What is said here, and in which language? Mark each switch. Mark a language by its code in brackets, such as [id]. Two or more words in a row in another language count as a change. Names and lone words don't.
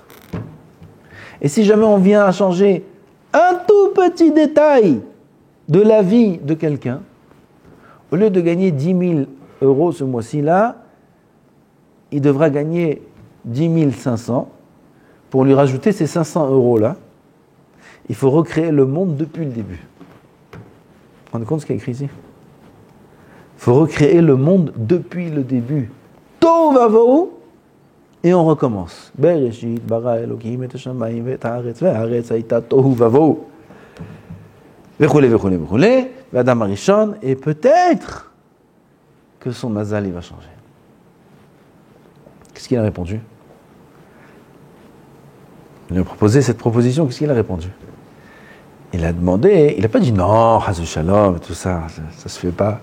[fr] Et si jamais on vient à changer un tout petit détail de la vie de quelqu'un, au lieu de gagner 10 000 euros ce mois-ci-là, il devra gagner 10 500 pour lui rajouter ces 500 euros-là. Il faut recréer le monde depuis le début. Vous vous rendez compte de ce qu'il y a écrit ici? Il faut recréer le monde depuis le début. [he] תוהו ובוהו, [fr] et on recommence. [he] בראשית ברא אלוקים את השמים את הארץ והארץ היתה תוהו ובוהו. וכולי וכולי וכולי, ואדם הראשון, [fr] et peut-être que son mazal il va changer. Qu'est-ce qu'il a répondu? Il lui a proposé cette proposition, qu'est-ce qu'il a répondu? Il a demandé, il n'a pas dit non, [he] חס ושלום, [fr] tout ça, ça se fait pas.